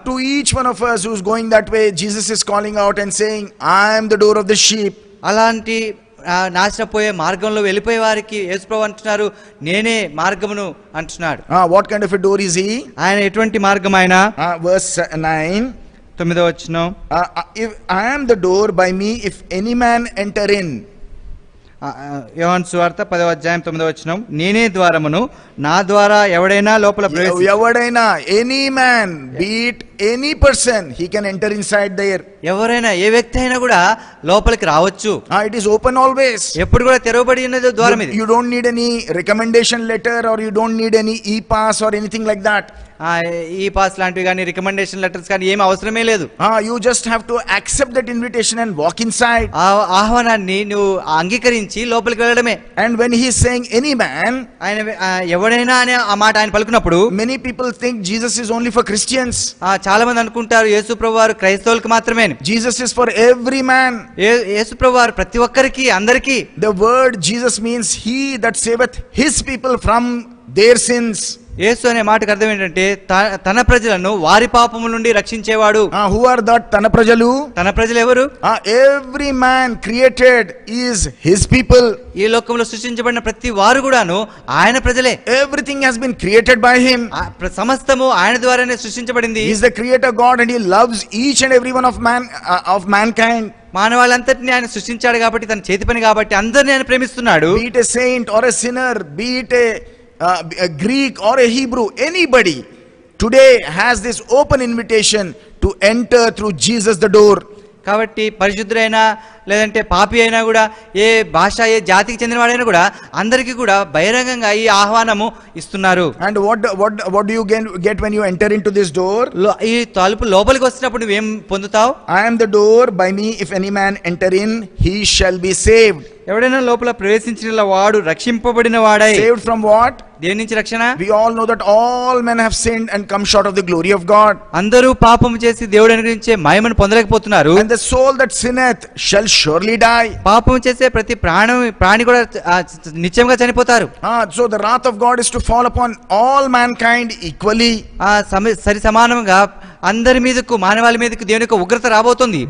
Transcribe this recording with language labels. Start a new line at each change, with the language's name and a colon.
English: To each one of us who's going that way, Jesus is calling out and saying, I am the door of the sheep.
Telugu: అలాంటి నాశనపోయే మార్గంలో వెళ్ళిపోయే వారికి యేసుప్రభువు అంటున్నారు, నేనే మార్గమును అంటున్నాడు.
English: What kind of a door is he?
Telugu: ఆయన ఎటువంటి మార్గం ఆయన?
English: Verse 9,
Telugu: 9వ వచనం.
English: If I am the door, by me if any man enter in.
Telugu: యోహాను సువార్త 10వ అధ్యాయం 9వ వచనం. నేనే ద్వారమును, నా ద్వారా ఎవడైనా లోపల ఎవడైనా,
English: any man, be it any person, he can enter inside there.
Telugu: ఎవరైనా, ఏ వ్యక్తి అయినా కూడా లోపలికి రావచ్చు.
English: It is open always.
Telugu: ఎప్పుడు కూడా తెరవబడి ఉన్నది ద్వారం ఇది.
English: You don't need any recommendation letter or you don't need any e-pass or anything like that.
Telugu: ఈ పాస్ లాంటివి కానీ రికమెండేషన్ లెటర్స్ కానీ ఏమి అవసరమే లేదు.
English: You just have to accept that invitation and walk inside.
Telugu: ఆహ్వానాన్ని నువ్వు అంగీకరించి లోపలికి వెళ్ళడమే.
English: And when he is saying any man,
Telugu: ఆయన ఎవడైనా అనే ఆ మాట ఆయన పలుకున్నప్పుడు,
English: many people think Jesus is only for Christians.
Telugu: చాలా మంది అనుకుంటారు యేసు ప్రభువు వారు క్రైస్తవులకు మాత్రమే.
English: Jesus is for every man.
Telugu: యేసు ప్రభువు వారు ప్రతి ఒక్కరికి, అందరికీ.
English: The word Jesus means he that saveth his people from their sins.
Telugu: యేసు అనే మాటకు అర్థం ఏంటంటే తన ప్రజలను వారి పాపముల నుండి రక్షించేవాడు.
English: Who are that
Telugu: తన ప్రజలు? తన ప్రజలు ఎవరు?
English: Every man created is his people.
Telugu: ఈ లోకంలో సృష్టించబడిన ప్రతి వారు కూడాను ఆయన ప్రజలే.
English: Everything has been created by him.
Telugu: సమస్తము ఆయన ద్వారానే సృష్టించబడింది.
English: He is the creator God and he loves each and every one of mankind.
Telugu: మానవాళంతటిని ఆయన సృష్టించాడు కాబట్టి, తన చేతి పని కాబట్టి అందరిని ఆయన ప్రేమిస్తున్నాడు.
English: Be it a saint or a sinner, be it a Greek or a Hebrew, anybody today has this open invitation to enter through Jesus the door.
Telugu: కాబట్టి పరిశుద్ధుడైనా లేదంటే పాపి అయినా కూడా, ఏ భాష ఏ జాతికి చెందినవాడైనా కూడా అందరికీ కూడా బహిరంగంగా ఈ ఆహ్వానము ఇస్తున్నారు.
English: And what do you get when you enter into this door?
Telugu: ఈ తలుపు లోపలికి వచ్చినప్పుడు నువ్వేం పొందుతావు?
English: I am the door, by me if any man enter in, he shall be saved.
Telugu: ఎవడైనా లోపల ప్రవేశించిన వాడు రక్షింపబడిన వాడై.
English: Saved from what?
Telugu: దేని నుంచి రక్షణ?
English: We all know that all men have sinned and come short of the glory of God.
Telugu: అందరూ పాపము చేసి దేవుడు అనుగ్రహించే మహిమను పొందలేకపోతున్నారు.
English: And the soul that sinneth shall surely die.
Telugu: పాపం చేసే ప్రతి ప్రాణి కూడా నిశ్చయంగా చనిపోతారు.
English: So the wrath of God is to fall upon all mankind equally.
Telugu: సరి సమానంగా అందరి మీదకు మానవాళి మీదకు దేవుని యొక్క ఉగ్రత రాబోతుంది.